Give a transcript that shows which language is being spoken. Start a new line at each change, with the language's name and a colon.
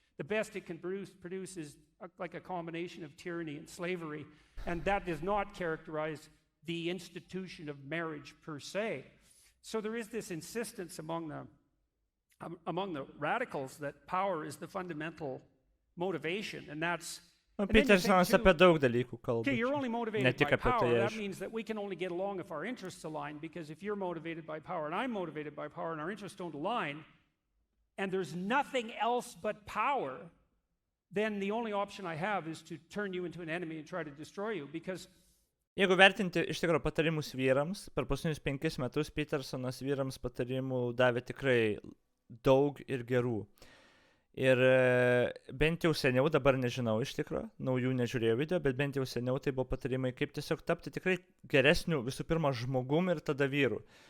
English: The best it can produce is like a combination of tyranny and slavery, and that does not characterize the institution of marriage per se. So there is this insistence among the radicals that power is the fundamental motivation, and that's...
Lithuanian: Petersonas apie daug dalykų kalba.
English: Okay, you're only motivated by power. That means that we can only get along if our interests align, because if you're motivated by power and I'm motivated by power and our interests don't align, and there's nothing else but power, then the only option I have is to turn you into an enemy and try to destroy you, because...
Lithuanian: Jeigu vertinti iš tikrųjų patarimus vyrams, per paskutinius 5 metus Petersonas vyrams patarimų davė tikrai daug ir gerų. Ir bent jau seniau, dabar nežinau iš tikrųjų, naujų nežiūrėjau video, bet bent jau seniau tai buvo patarimai, kaip tiesiog tapti tikrai geresniu visų pirma žmogum ir tada vyru.